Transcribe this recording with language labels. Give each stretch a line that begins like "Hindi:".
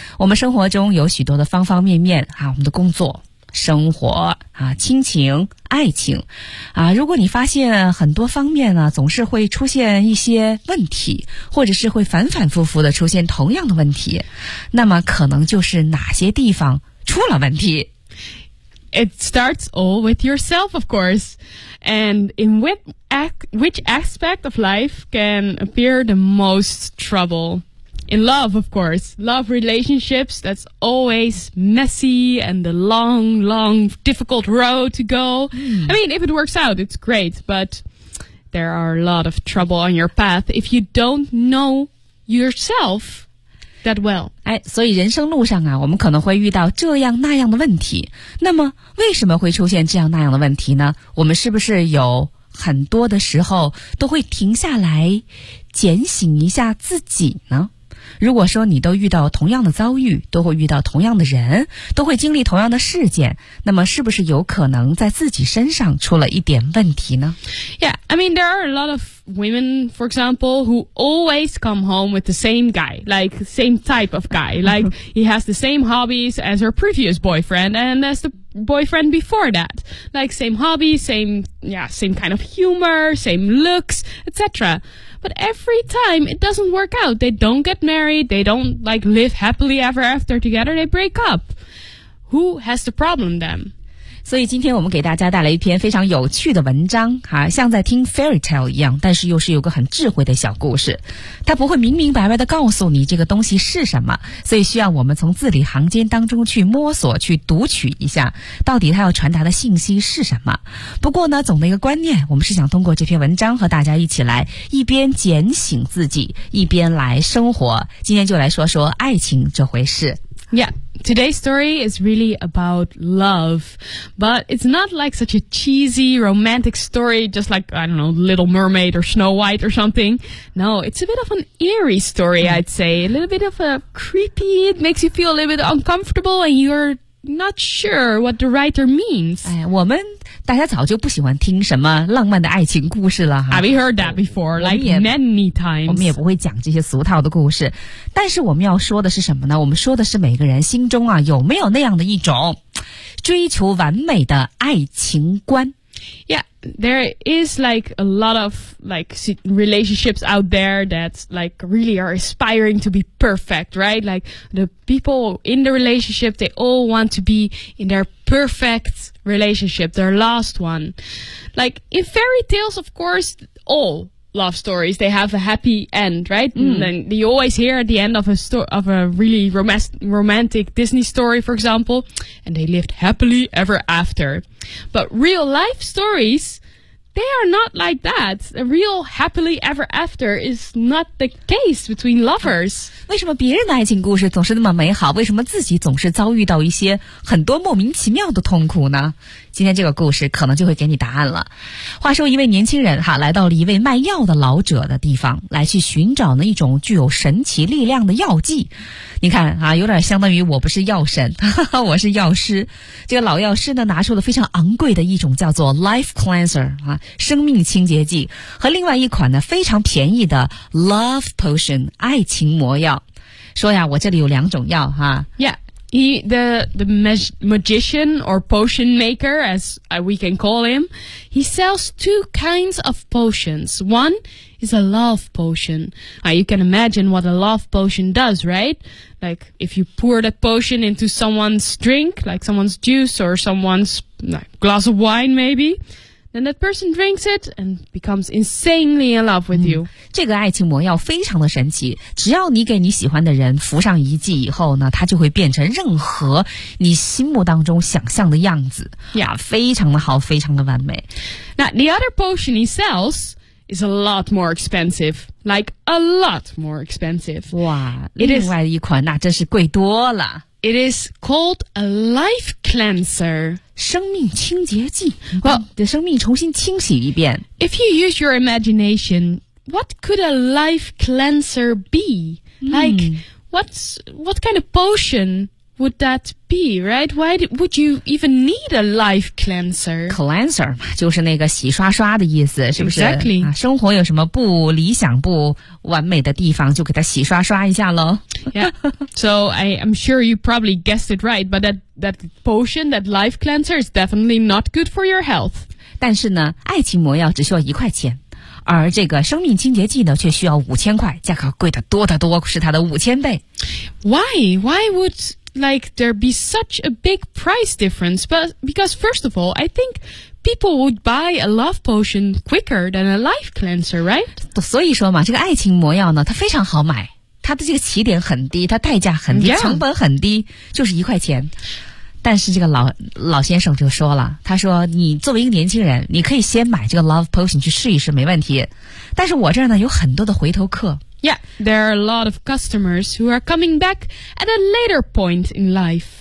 Chinese: 我们生活中有许多的方方面面啊，我们的工作、生活啊、亲情、爱情啊，如果你发现很多方面呢总是会出现一些问题，或者是会反反复复的出现同样的问题，那么可能就是哪些地方出了问题。
English: It starts all with yourself, of course. And in which aspect of life can appear the most trouble? In love, of course. Love relationships, that's always messy and the long, long, difficult road to go. I mean, if it works out, it's great, but there are a lot of trouble on your path if you don't know yourself that well.
Chinese: 哎，所以人生路上啊，我们可能会遇到这样那样的问题。那么，为什么会出现这样那样的问题呢？我们是不是有很多的时候都会停下来检醒一下自己呢？如果说你都遇到同样的遭遇，都会遇到同样的人，都会经历同样的事件，那么是不是有可能在自己身上出了一点问题呢？
English: Yeah, I mean, there are a lot of women, for example, who always come home with the same guy, like same type of guy, like he has the same hobbies as her previous boyfriend and as the boyfriend before that, like same hobbies, same kind of humor, same looks, etc. But every time it doesn't work out. They don't get married. They don't like live happily ever after together. They break up. Who has the problem then?
Chinese: 所以今天我们给大家带来一篇非常有趣的文章、啊、像在听 fairy tale 一样，但是又是有个很智慧的小故事。它不会明明白白地告诉你这个东西是什么，所以需要我们从字里行间当中去摸索，去读取一下到底它要传达的信息是什么。不过呢，总的一个观念，我们是想通过这篇文章和大家一起来一边检醒自己，一边来生活。今天就来说说爱情这回事。
English: Yeah, today's story is really about love, but it's not like such a cheesy romantic story, just like, I don't know, Little Mermaid or Snow White or something. No, it's a bit of an eerie story, I'd say. A little bit of a creepy, it makes you feel a little bit uncomfortable and you're not sure what the writer means.
Chinese: 哎，我们大家早就不喜欢听什么浪漫的爱情故事了哈。
English: Have you heard that before? Like many times.
Chinese: 我们也不会讲这些俗套的故事。但是我们要说的是什么呢？我们说的是每个人心中啊，有没有那样的一种追求完美的爱情观。
English: Yeah, there is like a lot of like relationships out there that like really are aspiring to be perfect, right? Like the people in the relationship, they all want to be in their perfect relationship, their last one. Like in fairy tales, of course, all love stories, they have a happy end, right? And then you always hear at the end of a really romantic Disney story, for example, and they lived happily ever after. But real life stories, they are not like that. A real happily ever after is not the case between lovers.
Chinese: 为什么别人的爱情故事总是那么美好？为什么自己总是遭遇到一些很多莫名其妙的痛苦呢？今天这个故事可能就会给你答案了。话说一位年轻人哈，来到了一位卖药的老者的地方，来去寻找呢一种具有神奇力量的药剂。你看啊，有点相当于我不是药神，我是药师。这个老药师呢，拿出了非常昂贵的一种叫做 Life Cleanser 啊，生命清洁剂，和另外一款呢非常便宜的 Love Potion 爱情魔药。说呀，我这里有两种药哈。
English: The magician or potion maker, as we can call him, he sells two kinds of potions. One is a love potion. You can imagine what a love potion does, right? Like if you pour that potion into someone's drink, like someone's juice or someone's glass of wine maybe, then that person drinks it and becomes insanely in love with you.
Chinese: 这个爱情魔药非常的神奇，只要你给你喜欢的人服上一剂以后呢，它就会变成任何你心目当中想象的样子。
English: Yeah.
Chinese: 非常的好，非常的完美。
English: Now, the other potion he sells is a lot more expensive. Like, a lot more expensive.
Chinese: 哇，另外一款那真是贵多了。
English: It is called a life cleanser.
Chinese: 生命清洁剂，把你的生命重新清洗一遍。
English: Well, if you use your imagination, what could a life cleanser be? Like, what kind of potion would that be, right? Why would you even need a life cleanser?
Chinese: Cleanser 嘛，就是那个洗刷刷的意思，是不是？
English: Exactly.
Chinese: 生活有什么不理想、不完美的地方，就给它洗刷刷一下咯。
English: Yeah, so I'm sure you probably guessed it right, but that potion, that life cleanser is definitely not good for your health.
Chinese: 但是呢，爱情魔药只需要1块钱，而这个生命清洁剂呢，却需要5000块，价格贵得多得多，是它的5000倍。
English: Why would like there be such a big price difference? But because first of all, I think people would buy a love potion quicker than a life cleanser, right?
Chinese: 所以说嘛，这个爱情魔药呢，它非常好买。它的这个起点很低，它代价很低、
English: yeah.
Chinese: 成本很低，就是1块钱。但是这个老先生就说了，他说你作为一个年轻人，你可以先买这个 love potion 去试一试，没问题。但是我这儿呢有很多的回头客。
English: Yeah, there are a lot of customers who are coming back at a later point in life.